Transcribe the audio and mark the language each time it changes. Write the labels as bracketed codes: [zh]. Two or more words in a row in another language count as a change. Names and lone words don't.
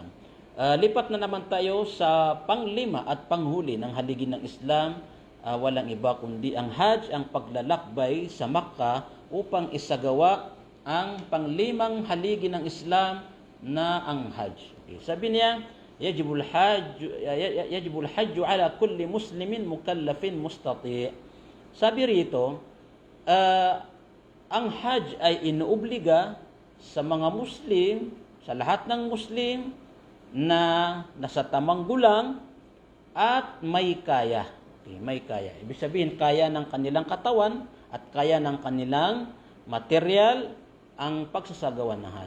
[tl] Lipat na naman tayo sa panglima at panghuli ng haligi ng Islam. Walang iba kundi ang Hajj, ang paglalakbay sa Makkah upang isagawa ang panglimang haligi ng Islam na ang Hajj. Okay. Sabi niya, [ar] يجب الحج على كل مسلم مكلف مستطيع'. [tl] Sabi rito, ang Hajj ay inuobliga sa mga Muslim, sa lahat ng Muslim na nasa tamang gulang at may kaya. Okay, may kaya. Ibig sabihin, kaya ng kanilang katawan at kaya ng kanilang material ang pagsasagawa ng Hajj.